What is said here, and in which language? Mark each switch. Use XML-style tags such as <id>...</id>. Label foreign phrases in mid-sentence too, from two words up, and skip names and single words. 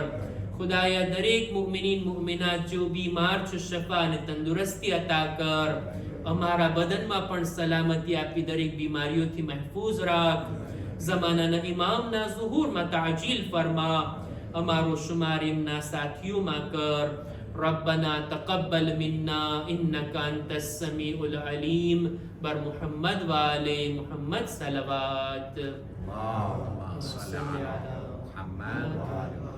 <gu>ખુદાયા દરેક મુમિનીન મુમિનાત જો બીમાર છે શફા અને તંદુરસ્તી અતા કર. અમારા બદનમાં પણ સલામતી આપી દરેક બીમારીઓથી મહેફૂઝ રાખ. ઝમાનાના ઇમામના ઝુહૂરમાં તાજીલ ફરમા. અમારો શુમાર એમના સાથીઓમાં કર.</gu> <ar>ربنا تقبل منا إنك أنت السميع العليم.</ar> <fa>بر محمد وآل محمد صلوات.</fa> <ar>اللهم صل على محمد وآل</ar>